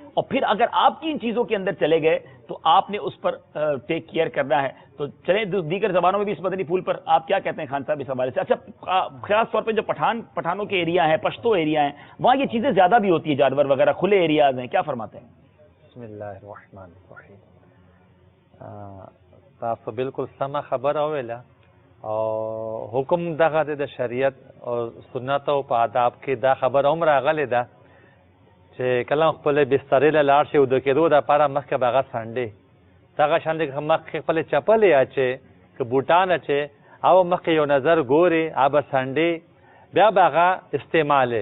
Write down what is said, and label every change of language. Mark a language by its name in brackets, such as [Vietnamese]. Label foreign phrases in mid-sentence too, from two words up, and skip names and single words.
[Urdu] اور پھر اگر آپ کی ان چیزوں کے اندر چلے گئے تو آپ نے اس پر [English] take care [Urdu] کرنا ہے. تو چلیں دیگر زبانوں میں بھی اس مدنی پھول پر آپ کیا کہتے ہیں خان صاحب اس حوالے سے؟ اچھا، خاص طور پہ جو پٹھانوں کے ایریا ہیں، پشتو ایریا ہیں، وہاں یہ چیزیں زیادہ بھی ہوتی ہے، جانور وغیرہ کھلے ایریاز ہیں، کیا فرماتے ہیں؟ [Arabic] بسم اللہ الرحمن الرحیم. [Pashto] تاسو بالکل سما خبر اویلا او حکم دغه د شریعت او سنت او په آداب کې دا خبر هم راغلی ده چې کله خپل بسترې له لاړ شي او د کېدو دپاره مخکې به هغه څنډې دغه شان دی مخکې خپلې چپلې اچې که بوټان اچې او مخکې یو نظر ګورې هغه به څنډې بیا به هغه استعمالې.